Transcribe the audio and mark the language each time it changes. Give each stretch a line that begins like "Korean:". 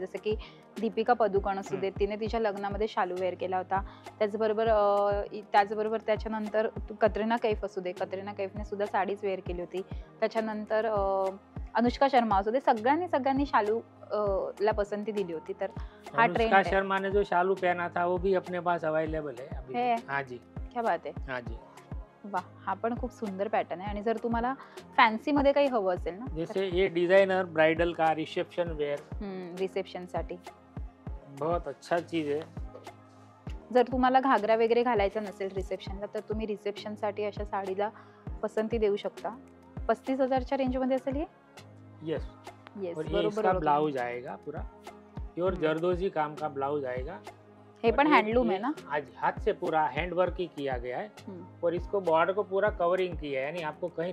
Marathi: जसं की दीपिका पदुकोण असू दे, तिने तिच्या लग्नामध्ये शालू वेअर केला होता. त्याचबरोबर त्याच्यानंतर कतरिना कैफ असू दे, कतरिना कैफने सुद्धा साडीच वेअर केली होती. त्याच्यानंतर अनुष्का शर्मा असू दे, सगळ्यांनी शालू ला पसंती दिली होती. तर हा ट्रेंड
Hindi: अनुष्का शर्मा ने जो शालू पहना था वो भी अपने पास अवेलेबल है अभी. हाँ जी,
Marathi: क्या बात आहे.
Hindi: हाँ जी,
Marathi: वाह, हा पण खूप सुंदर पॅटर्न आहे. आणि जर तुम्हाला फॅन्सी मध्ये काही हवं असेल ना,
Hindi: जैसे ये डिजाइनर ब्राइडल का रिसेप्शन वेयर,
Marathi: रिसेप्शन साठी
Hindi: बहुत अच्छा चीज है.
Marathi: जर तुम्हाला घागरा वगैरे घालायचा नसेल रिसेप्शनला, तर तुम्ही रिसेप्शन साठी अशा साडीला पसंती देऊ शकता. 35,000च्या रेंज मध्ये असेल हे.
English: yes, yes,
Hindi: और ये इसका ब्लाउज आएगा पूरा प्योर जरदोजी काम का ब्लाउज आएगा.
Marathi: हे पण
Hindi: हँडलूम है ना? आज हाथ से पूरा हैंड वर्क ही किया गया है. और इसको बॉर्डर को पूरा कवरिंग किया है, यानी आपको कहीं